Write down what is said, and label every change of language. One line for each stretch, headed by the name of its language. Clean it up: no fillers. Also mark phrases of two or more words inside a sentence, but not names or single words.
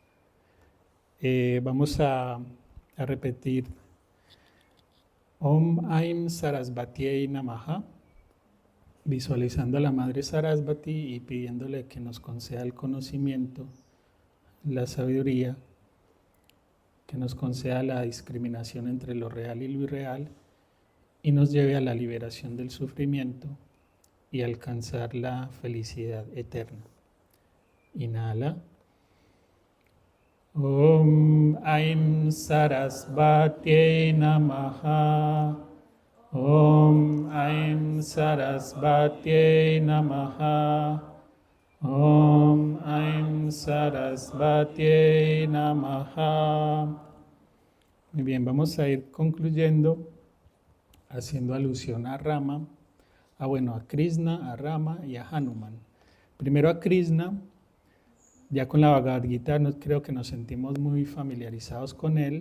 Spanish: Vamos a repetir
Sanskrit: Om Aim Sarasvatiye Namaha,
Spanish: visualizando a la Madre Sarasvati y pidiéndole que nos conceda el conocimiento, la sabiduría, que nos conceda la discriminación entre lo real y lo irreal y nos lleve a la liberación del sufrimiento y alcanzar la felicidad eterna. Inhala.
Sanskrit: Om Aim Sarasvatiye Namaha. Om Aim Sarasvatiye Namaha. Om Aim Sarasvatiye Namaha.
Spanish: Muy bien, vamos a ir concluyendo haciendo alusión a Rama, a Krishna, a Rama y a Hanuman. Primero a Krishna, ya con la Bhagavad Gita creo que nos sentimos muy familiarizados con él.